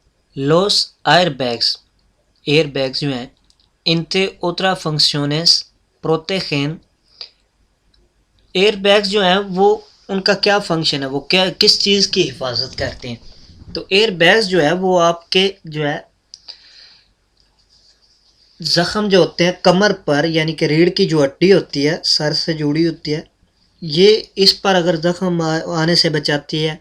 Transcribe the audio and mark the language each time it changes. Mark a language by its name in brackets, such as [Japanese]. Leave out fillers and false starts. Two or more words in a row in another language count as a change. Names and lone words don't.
[Spanish] Los airbags, [Urdu] ایئر بیگز جو ہیں [Spanish] entre otras funciones protegen. [Urdu] ایئر بیگز جو ہیں وہ ان کا کیا فنکشن ہے، وہ کیا کس چیز کی حفاظت کرتے ہیں؟ تو ایئر بیگز جو ہے وہ آپ کے جو ہے زخم جو ہوتے ہیں کمر پر، یعنی کہ ریڑھ کی جو ہڈی ہوتی ہے سر سے جڑی ہوتی ہے، یہ اس پر اگر زخم آنے سے بچاتی ہے۔